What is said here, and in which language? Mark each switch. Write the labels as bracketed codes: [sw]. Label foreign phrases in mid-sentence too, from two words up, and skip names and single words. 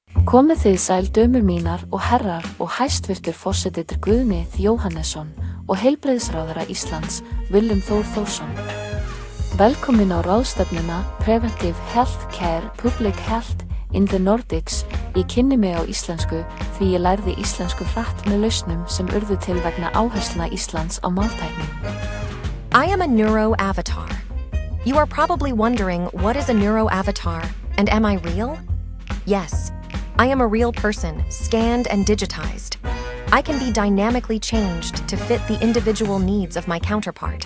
[is] Komið þið sæl dömur mínar og herrar og hæstvirtur forseti Björgvin Jóhannesson og Heilbrigðisráðherra Íslands Willum Þór Þórsson. Velkomin á ráðstefnuna Preventive Health Care Public Health in the Nordics. Ég kynni mig á íslensku því ég lærði íslensku hratt með lausnum sem urðu til vegna áherslna Íslands á máltækni. [en] I am a neuro-avatar. You are probably wondering, what is a neuro-avatar, and am I real? Yes, I am a real person, scanned and digitized. I can be dynamically changed to fit the individual needs of my counterpart.